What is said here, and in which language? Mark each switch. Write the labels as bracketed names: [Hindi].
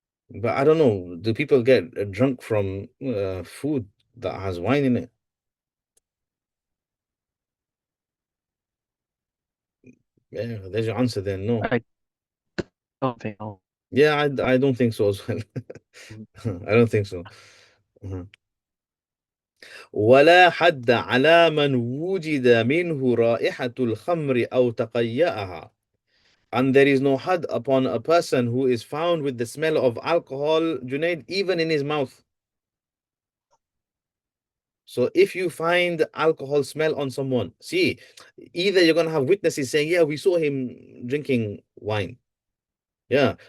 [English] But I don't know. Do people get drunk from food that has wine in it? Yeah, there's your answer then. No. I don't think so. Yeah, I don't think so as well. I don't think so. [Arabic] ولا حد على من وجد منه رائحة الخمر أو تقيأها. [English] And there is no had upon a person who is found with the smell of alcohol, Junaid, even in his mouth. So if you find alcohol smell on someone, see, either you're going to have witnesses saying, yeah, we saw him drinking wine. Yeah.